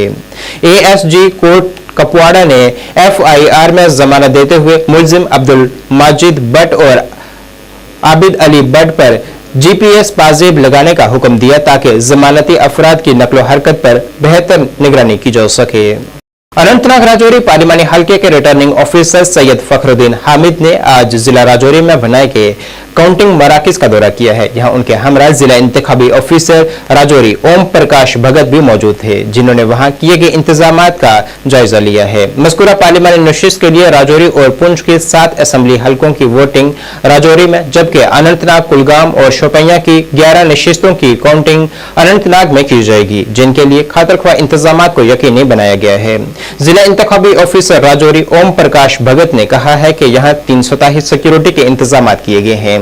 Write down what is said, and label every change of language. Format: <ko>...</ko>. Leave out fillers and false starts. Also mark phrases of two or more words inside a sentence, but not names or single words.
<ur>اے ایس جی کورٹ کپواڑہ نے ایف آئی آر میں ضمانت دیتے ہوئے ملزم عبدالماجد بٹ اور عابد علی بٹ پر جی پی ایس پازیب لگانے کا حکم دیا تاکہ ضمانتی افراد کی نقل و حرکت پر بہتر نگرانی کی جا سکے. اننت ناگ راجوری پارلیمانی حلقے کے ریٹرننگ آفیسر سید فخر الدین حامد نے آج ضلع راجوری میں بنائے گئے کاؤنٹنگ مراکز کا دورہ کیا ہے. یہاں ان کے ہمراہ ضلع انتخابی آفیسر راجوری اوم پرکاش بھگت بھی موجود تھے, جنہوں نے وہاں کیے گئے انتظامات کا جائزہ لیا ہے. مذکورہ پارلیمانی نشست کے لیے راجوری اور پنچ کے 7 اسمبلی حلقوں کی ووٹنگ راجوری میں, جبکہ اننت ناگ, کلگام اور شوپیاں کی 11 نشستوں کی کاؤنٹنگ اننت ناگ میں کی جائے گی, جن کے لیے خاطر خواہ انتظامات کو یقینی بنایا گیا ہے. ضلع انتخابی آفیسر راجوری اوم پرکاش بھگت نے کہا ہے کہ یہاں 327 سیکیورٹی کے انتظامات کیے گئے ہیں.</ur>